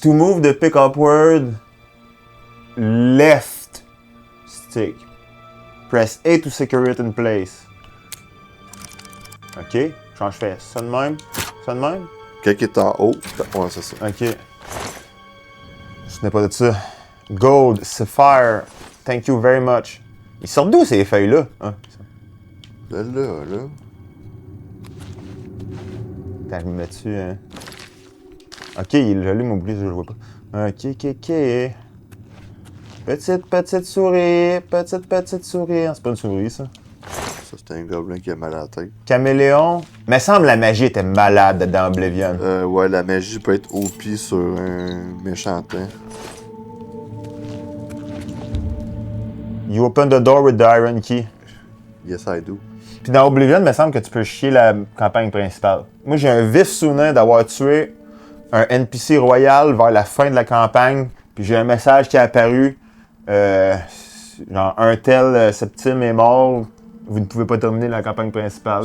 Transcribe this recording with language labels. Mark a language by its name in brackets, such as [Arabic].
[English] To move the pick upward, left stick. Press A to secure it in place. Ok. [French] Quand je fais ça de même, ça de même. Quand il est en haut, ouais, c'est ça. Ok. Ce n'est pas de ça. [English] Gold, Sapphire, thank you very much. [French] Ils sortent d'où ces feuilles-là? Ah, Là. Attends, je me mets dessus. Hein. Ok, j'allume mon bouclier, je le vois pas. Ok. Petite souris, petite souris. Ah, c'est pas une souris, ça. Ça, c'est un gobelin qui a mal à la tête. Caméléon. Me semble la magie était malade dans Oblivion. Ouais, la magie peut être OP sur un méchant temps. [English] You open the door with the iron key. Yes, I do. [French] Puis dans Oblivion, il me semble que tu peux chier la campagne principale. Moi, j'ai un vif souvenir d'avoir tué un NPC royal vers la fin de la campagne. Puis j'ai un message qui est apparu. Genre, un tel Septime est mort. Vous ne pouvez pas terminer la campagne principale.